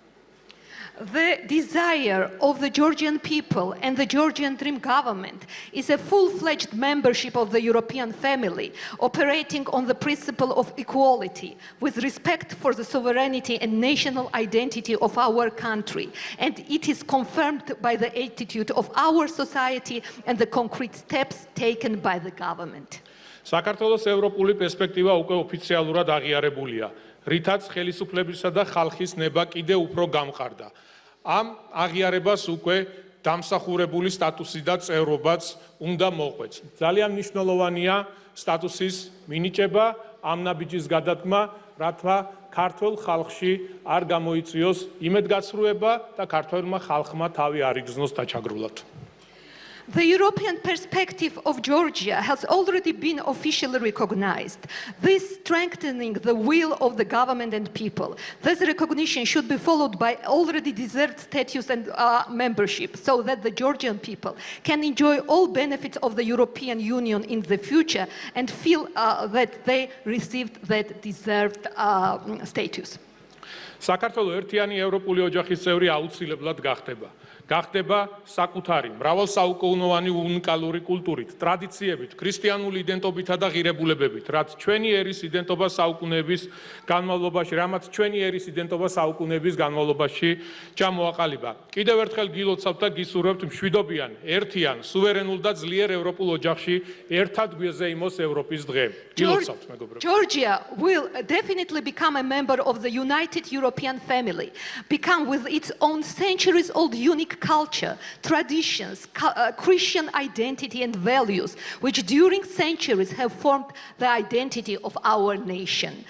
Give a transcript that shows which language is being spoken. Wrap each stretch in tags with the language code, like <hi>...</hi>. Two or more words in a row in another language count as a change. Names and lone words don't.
<en>The desire of the Georgian people and the Georgian Dream government is a full-fledged membership of the European family, operating on the principle of equality, with respect for the sovereignty and national identity of our country. And it is confirmed by the attitude of our society and the concrete steps taken by the government.</en> <ka>საქართველოს ევროპული პერსპექტივა უკვე ოფიციალურად აღიარებულია, რითაც ხელისუფლებისა და ხალხის ნება კიდევ უფრო გამყარდა. ამ აღიარებას უკვე დამსახურებული სტატუსი და წევრობაც უნდა მოყვეც. ძალიან მნიშვნელოვანია სტატუსის მინიჭება, ამ ნაბიჯის გადადგმა, რათა ქართულ ხალხში არ გამოიწვიოს იმედგაცრუება და ქართველმა ხალხმა თავი არ იგრძნოს დაჩაგრულად.</ka> <en>The European perspective of Georgia has already been officially recognized. This strengthening the will of the government and people. This recognition should be followed by already deserved status and membership so that the Georgian people can enjoy all benefits of the European Union in the future and feel that they received that deserved status.</en> <ka>საქართველოს ერთიანი ევროპული ოჯახის წევრი აუცილებლად გახდება. გახდება საკუთარი, მრავალსაუკუნოვანი უნიკალური კულტურით, ტრადიციებით, ქრისტიანული იდენტობითა და ღირებულებებით, რაც ჩვენი ერის იდენტობა საუკუნეების განმავლობაში, რამაც ჩვენი ერის იდენტობა საუკუნეების განმავლობაში ჩამოაყალიბა. კიდევ ერთხელ გილოცავთ და გისურვებთ მშვიდობიან, ერთიან, სუვერენულ და ძლიერ ევროპულ ოჯახში ერთად გვეზეიმოს ევროპის დღე. გილოცავთ, მეგობრებო.</ka> <en>Georgia will definitely become a member of the united European family, become with its own centuries-old unique culture, traditions, Christian identity and values, which during centuries have formed the identity of our nation.</en>